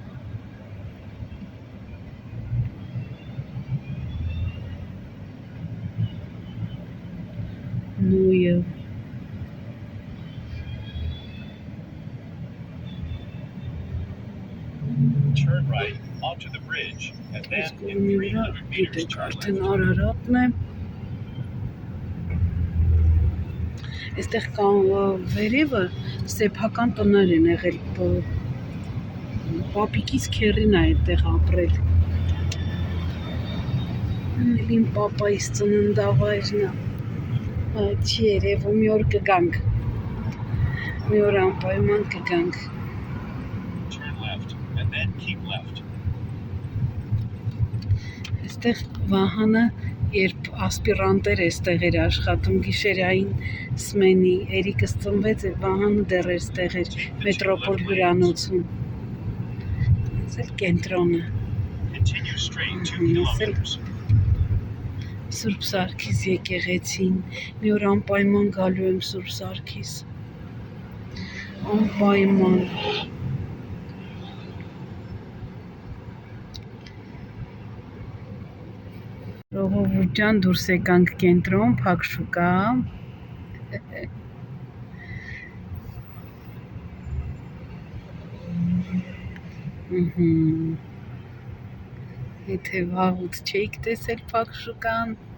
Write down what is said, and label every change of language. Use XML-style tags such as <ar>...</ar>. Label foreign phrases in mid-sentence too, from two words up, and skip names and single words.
<hy>նույը</hy> <en>Turn right onto the bridge and then in 300 meters turn left.</en> <hy>Արարատն է Այստեղ վերևը սեփական տներ են եղել պապիկից քեռին է այդտեղ ապրել Իմ պապայիս ծննդավայրն է չի երևում մի օր կգանք մի օր անպայման կգանք</hy> <en>Turn left and then keep left.</en> <hy>Այստեղ Վահանը երբ ասպիրանտեր էստեղ էր աշխատում գիշերային սմենի Էրիկս ծնվեց Վահանը դեռ էստեղ էր մետրոպոլ հյուրանոցում Այս էլ կենտրոնը</hy> <en>Continue straight 2 kilometers.</en> <hy>Սուրբ Սարգիս եկեղեցին մի օր անպայման գալու եմ Սուրբ Սարգիս անպայման Ժողովուրդ ջան դուրս եկանք կենտրոն փակ շուկա Եթե վաղուց չէիք տեսել փակ շուկան</hy>